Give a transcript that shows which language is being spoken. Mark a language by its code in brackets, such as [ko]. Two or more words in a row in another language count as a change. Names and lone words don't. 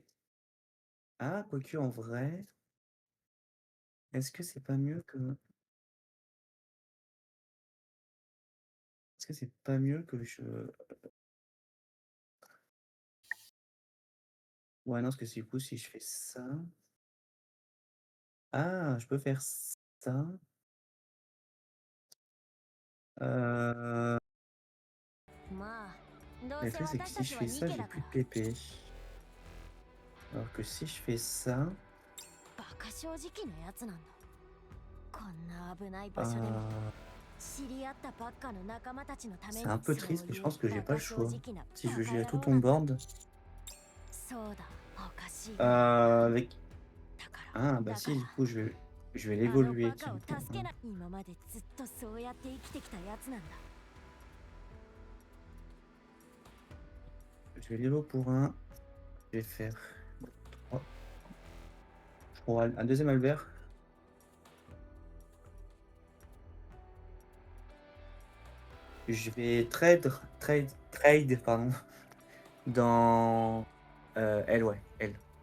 [fr] Ah, quoique en vrai, est-ce que c'est pas mieux que est-ce que c'est pas mieux que je ouais, non, parce que du coup, si je fais ça ah, je peux faire ça, heu, [ja] まあどう [fr] mais le [ja] せ [fr] truc, c'est que [ja] 私 [fr] si [ja] た [fr] je [ja] ちは [fr] fais [ja] ニ [fr] ça, [ja] ケ [fr] j'ai [ja] だか [fr] plus [ja] ら [fr] de PP. Alors que si je fais ça, [ja] バカ正直なやつなんだこんな危ない場所でも heu, 知り合ったばっかの仲間たちのため [fr] c'est [ja] に [fr] un peu [ja] そう [fr] triste, mais [ja] い [fr] je [ja] う [fr] pense que j'ai [ja] バ [fr] pas le [ja] カ正 [fr] choix. [ja] 直な [fr] Si je [ja] バ [fr] veux [ja] カ [fr] gérer [ja] 野 [fr] tout [ja] 郎 [fr] ton [ja] なんだ [fr] board, [ja] そうだおかしいな [fr] avec [ja] だか ah, ら [fr] bah [ja] だか [fr] si, [ja] ら [fr] du coup, je vais [ja] あの [fr] l'évoluer, [ja] バカ [fr] tiens, [ja] を [fr] pour [ja] 助けない今までずっとそうやって生きてきたやつなんだ [fr] je vais l'évo pour 1, je vais faire 3 pour un deuxième Albert. Je vais trade, pardon, dans, elle, ouais, elle.